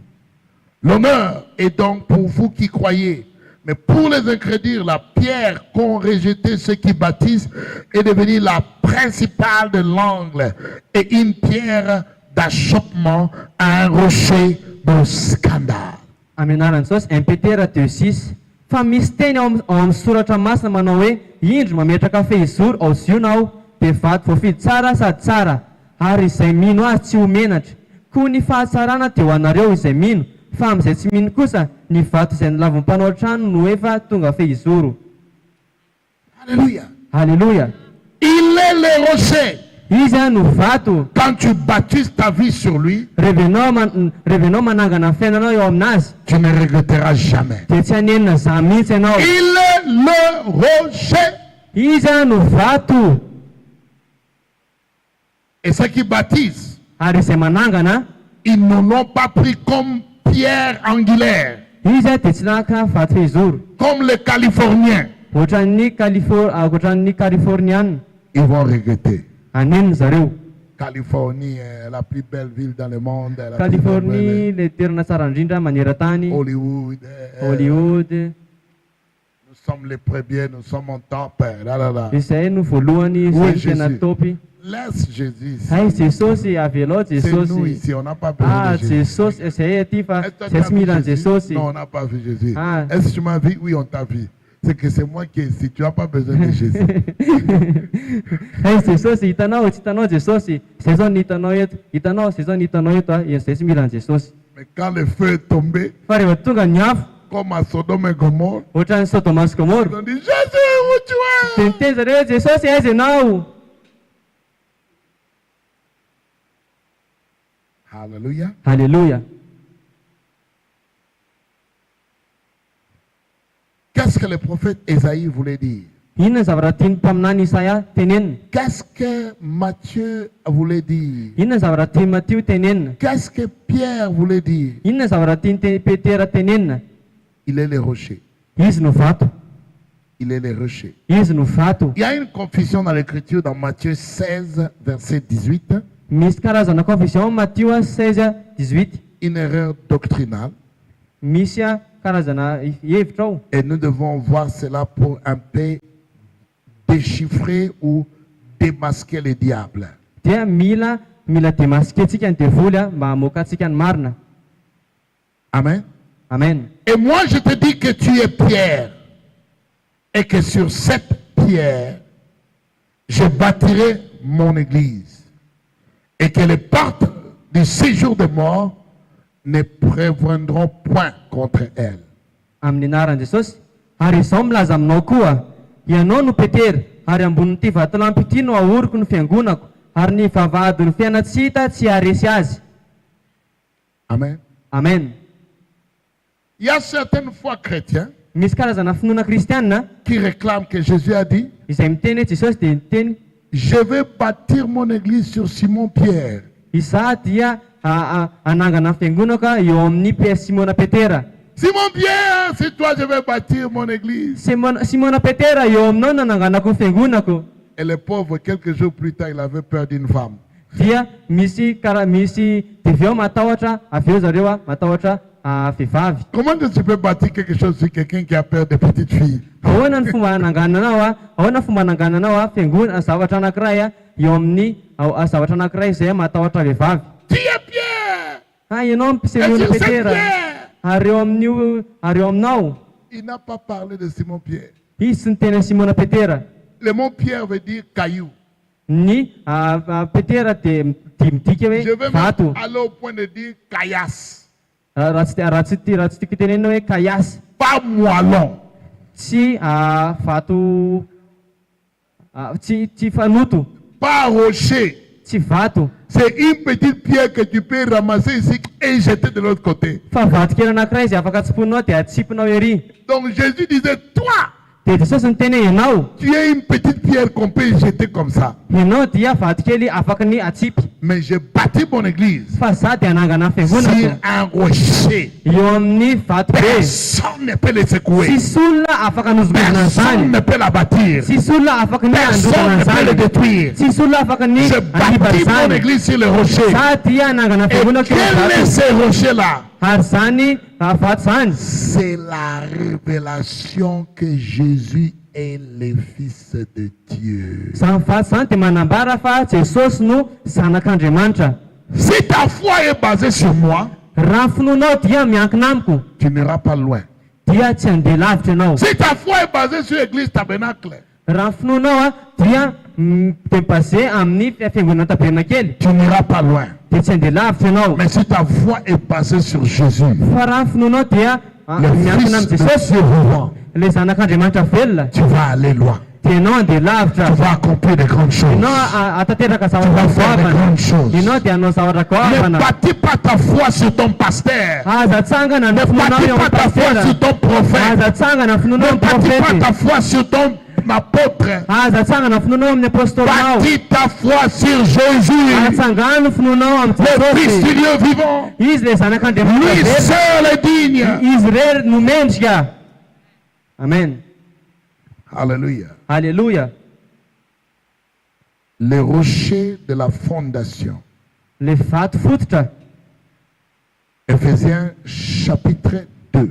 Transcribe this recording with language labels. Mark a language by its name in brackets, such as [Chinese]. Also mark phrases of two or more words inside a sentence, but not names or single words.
[French] L'honneur est donc pour vous qui croyez, mais pour les incrédules, la pierre qu'ont rejeté ceux qui bâtissent est devenue la principale de l'angle et une pierre d'achoppement à un rocher au scandale. [Malagasy] Amin'ny anaran'i Jesosy, 1 Petera 2:6. Fa misy teny ao amin'ny soratra masina manao hoe indro mametraka fehizoro ao zionao dia vato voafidy tsara sady tsara, ary izay mino azy tsy ho menatra. Koa ny fahatsarana dia ho anareo izay mino, fa amin'izay tsy mino kosa ny vato izay nilavon'ny mpanao trano no efa tonga fehizoro. [French] Alléluia. [Malagasy] Alléluia. [French] Il est le rocher. [Malagasy] Izy no vato. [French] Quand tu baptises ta vie sur lui, [Malagasy] revenao manangana ny fiainanao eo aminazy, [French] tu ne regretteras jamais. [Malagasy] dia tsy hanenina za mihitsy ianao. [French] Il est le rocher. [Malagasy] Izy no vato. [French] Et ceux qui baptisent, [Malagasy] Ary izay manangana, [French] ils ne l'ont pas pris comme pierre angulaire, [Malagasy] izy dia tsy naka vato fehizoro. [French] comme les Californiens. [Malagasy] Ohatran'ny Californiana. [French] Ils vont regretter. [Malagasy] Hanenina zareo. [French] Californie est la plus belle ville dans le monde. La plus Californie, belle. le [Malagasy] toerana tsara indrindra maneran-tany. [French] Hollywood. [Malagasy] Hollywood. [French] Nous sommes les premiers, nous sommes en top. Là, là, là. [Malagasy] Izay no voalohany, izay no tena topy. [French] Laisse Jésus ici. [Malagasy] Hay Jesosy, avy aloha [French] C'est nous [Malagasy] Jesosy. [French] ici, on n'a pas besoin de Jésus. [Malagasy] Jesosy, izay aty fa [French] Est-ce que tu [Malagasy] izay [French] as [Malagasy] tsy [French] vu [Malagasy] mila [French] Jésus? [Malagasy] Jesosy. [French] Non, on n'a pas vu Jésus. Ah. Est-ce que tu m'as vu? Oui, on t'a vu. C'est que c'est moi qui est ici. Tu n'as pas besoin de Jésus. [Malagasy] Hay Jesosy, hitanao, tsy hitanao Jesosy. Izay zao ny hitanao eto. Hitanao, izay zao ny hitanao eto, izay tsy mila Jesosy. [French] Mais quand le feu est tombé, [Malagasy] Fa rehefa tonga ny afo, [French] comme à Sodome et Gomorre, [Malagasy] ohatran'ny Sodoma sy [French] ils [Malagasy] Gomora, [French] ont dit Jésus, où tu [Malagasy] dia [French] es? [Malagasy] niteny zareo hoe Jesosy aiza ianao? [French] Alléluia. [Malagasy] Alléluia. [French] Qu'est-ce que le prophète Ésaïe voulait dire? [Malagasy] Inona ny zavatra tiany mpaminany Isaia tenenina? [French] Qu'est-ce que Matthieu voulait dire? [Malagasy] Inona ny zavatra tiany Mattio tenenina? [French] Qu'est-ce que Pierre voulait dire? [Malagasy] Inona ny zavatra tiany Petera tenenina? [French] Il est le rocher. [Malagasy] Izy no vato. [French] Il est le rocher. [Malagasy] Izy no vato. [French] Il y a une confusion dans l'écriture dans Matthieu 16, verset 18. [Malagasy] Misy karazana confusion Mattio 16:18. [French] Une erreur doctrinale. [Malagasy] Misy karazana hevitra ao. [French] Et nous devons voir cela pour un peu déchiffrer ou démasquer le diable. [Malagasy] Dia mila demasquentsika ny devoly mba hamoaka antsika ny marina. [French] Amen. [Malagasy] Amen. [French] Et moi je te dis que tu es pierre et que sur cette pierre je bâtirai mon église et que les portes du séjour de mort ne prévaudront point contre elle. [Malagasy] Amin'ny anaran'i Jesosy, ary izao milaza aminao koa, ianao no Petera, ary ambonin'ity vatolampy ity no ahoriko ny fiangonako, ary ny vavahadin'ny fiaina tsy hita tsy haharesy azy. [French] Amen. [Malagasy] Amen. [French] Il y a certaines fois chrétiens [Malagasy] Misy karazana finoana kristianina [French] qui réclament que Jésus a dit, [Malagasy] izay miteny hoe Jesosy dia miteny, [French] je vais bâtir mon église sur Simon-Pierre. [Malagasy] izaho dia anangana ny fiangonako eo amin'ny Simona Petera. [French] Simon-Pierre, c'est toi, je vais bâtir mon église. [Malagasy] Simona Petera, eo aminao no ananganako ny fiangonako. [French] Et le pauvre, quelques jours plus tard, il avait peur d'une femme. [Malagasy] Dia misy divy ao matahotra, avy eo zareo matahotra vehivavy. [French] Comment tu peux bâtir quelque chose sur quelqu'un qui a peur des petites filles? [Malagasy] Ahoana ny fomba anangananao ahoana fomba anangananao fiangonana zavatra anankiray eo amin'ny zavatra anankiray izay matahotra vehivavy. [French] Tu es Pierre. [Malagasy] Ianao Simona Petera. Ary eo aminao. [French] Il n'a pas parlé de Simon-Pierre. [Malagasy] Izy tsy niteny Simona Petera. [French] Le mot Pierre veut dire caillou. [Malagasy] Ny Petera dia midika hoe [French] Je vais [Malagasy] vato. [French] même aller au point de dire caillasse. [Malagasy] Raha tsy tiako tenenina hoe kayasy. [French] Pas moellon. [Malagasy] Tsy vato, tsy fanoto. [French] Pas rocher. [Malagasy] Tsy vato. [French] C'est une petite pierre que tu peux ramasser ici et jeter de l'autre côté. [Malagasy] Fa vato kely anankiray izay afaka atsiponinao dia atsipinao ery. [French] Donc Jésus disait, toi, [Malagasy] Dia Jesosy niteny hoe ianao. [French] tu es une petite pierre qu'on peut jeter comme ça. [Malagasy] Ianao dia vato kely afaka ny atsipy. [French] Mais j'ai bâti mon église [Malagasy] Fa za dia anangana ny [French] sur [Malagasy] fiangonako [French] un rocher. [Malagasy] eo amin'ny vato be. [French] Personne ne peut le secouer. [Malagasy] Tsisy olona afaka nozogozona [French] Personne [Malagasy] an'izany. [French] ne peut la bâtir. [Malagasy] Tsisy olona afaka ny [French] Personne [Malagasy] androkana [French] ne peut le [Malagasy] an'izany. [French] détruire. [Malagasy] Tsisy olona afaka ny [French] J'ai [Malagasy] andipa [French] bâti mon [Malagasy] an'izany. [French] église sur le rocher. [Malagasy] Za dia anangana [French] Et [Malagasy] fiangonako eo [French] quel est [Malagasy] amin'ny [French] ce rocher-là? [Malagasy] vato. Ary zany vato zany. [French] C'est la révélation que Jésus est le Fils de Dieu. [Malagasy] Zany vato zany dia manambara fa Jesosy no zanak'Andriamanitra. [French] Si ta foi est basée sur moi, [Malagasy] raha finoanao dia miankina amiko [French] tu n'iras pas loin. [Malagasy] dia tsy handeha lavitra ianao. [French] Si ta foi est basée sur l'église tabernacle, [Malagasy] Raha finoanao dia [French] de basé [Malagasy] amin'ny fiangonana tabernakely [French] tu n'iras pas loin. [Malagasy] dia tsy handeha lavitra ianao. [French] Mais si ta foi est basée sur Jésus, [Malagasy] Fa raha finoanao dia [French] le [Malagasy] miankina [French] Fils [Malagasy] amin'ny [French] de [Malagasy] Jesosy, [French] Dieu vivant, [Malagasy] ilay zanak'Andriamanitra velona, [French] tu vas aller loin. [Malagasy] dia ianao handeha [French] Tu [Malagasy] lavitra. [French] vas accomplir de grandes choses. [Malagasy] Ianao atateraka [French] Tu [Malagasy] zavatra [French] vas faire de [Malagasy] goavana. [French] grandes choses. [Malagasy] Ianao dia hanao zavatra [French] Ne [Malagasy] goavana. [French] bâtis pas ta foi sur ton pasteur. [Malagasy] Aza tsangana [French] Ne [Malagasy] ny finoanao [French] bâtis [Malagasy] eo [French] pas [Malagasy] amin'ny [French] ta foi [Malagasy] pastera. [French] sur ton prophète. [Malagasy] Aza tsangana ny finoanao [French] Ne [Malagasy] amin'ny [French] bâtis pas [Malagasy] profety. [French] ta foi sur ton apôtre. [Malagasy] Aza tsangana ny finoanao amin'ny apôstolinao. [French] Bâtis ta foi sur Jésus, [Malagasy] Atsangana ny finoanao amin'ny [French] le Fils du [Malagasy] Jesosy. [French] Dieu vivant. [Malagasy] Izy le zanak'Andriamanitra [French] Lui [Malagasy] velona. [French] seul est digne. [Malagasy] Izy rery no mendrika. Amen. [French] Alléluia. [Malagasy] Alléluia. [French] Le rocher de la fondation. [Malagasy] Le vato fototra. [French] Éphésiens chapitre 2,